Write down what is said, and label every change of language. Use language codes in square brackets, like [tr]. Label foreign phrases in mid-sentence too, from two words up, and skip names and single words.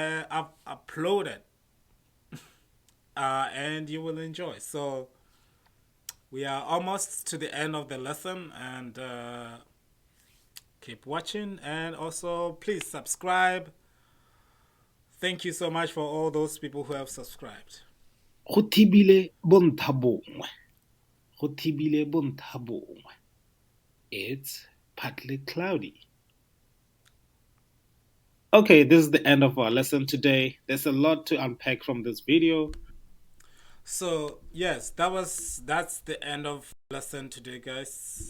[en] And you will enjoy. So we are almost to the end of the lesson, and keep watching. And also, please subscribe. Thank you so much for all those people who have subscribed. [tn] Go thibile bonthabongwe. Go thibile bonthabongwe. [en] It's partly cloudy. Okay, this is the end of our lesson today. There's a lot to unpack from this video. So yes, that's the end of lesson today, guys.